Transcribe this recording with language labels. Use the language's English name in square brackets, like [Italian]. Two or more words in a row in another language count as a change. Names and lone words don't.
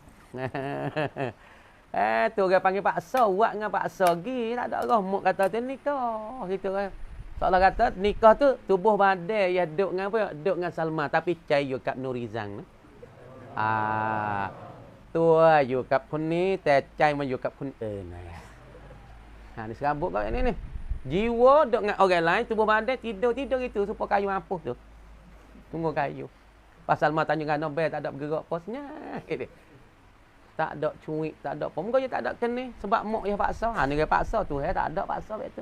[Malay] Tu orang panggil paksa, buat dengan paksa gi tak ada roh mu kata tu nikah gitu kan. Seolah kata nikah tu tubuh badan ya duk dengan apa? Duk dengan Salma tapi cai yo kat Nurizan. [Thai] Tu อยู่กับคนนี้แต่ใจมาอยู่กับคนอื่น [Malay] ni serabut kau ni. Jiwa duk dengan orang lain, tubuh badan tidur itu supaya kayu ampuh tu. Tunggu kayu. Pasal Salma tanya dengan Nobel tak ada bergerak posnya. Tak ada cuik, tak ada apa. Muka je tak ada kena sebab mak dia paksa. Ni dia paksa tu tak ada paksa betul.